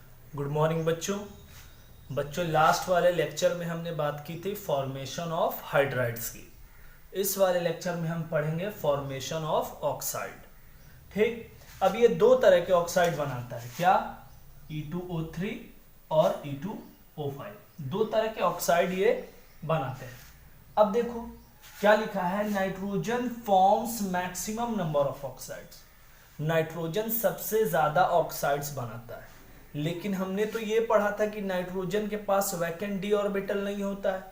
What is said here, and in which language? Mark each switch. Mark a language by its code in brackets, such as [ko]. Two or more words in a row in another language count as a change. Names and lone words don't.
[en] good morning [hi] बच्चों लास्ट वाले लेक्चर में हमने बात की थी [en] formation of hydrides [hi] की। इस वाले लेक्चर में हम पढ़ेंगे [en] formation of oxide. [hi] ठीक, अब ये दो तरह के ऑक्साइड बनाता है, क्या? E2O3 और E2O5, दो तरह के ऑक्साइड ये बनाते हैं। अब देखो क्या लिखा है, [en] nitrogen forms maximum number of oxides. [hi] नाइट्रोजन सबसे ज्यादा ऑक्साइड्स बनाता है, लेकिन हमने तो ये पढ़ा था कि नाइट्रोजन के पास [en] vacant d orbital [hi] नहीं होता है।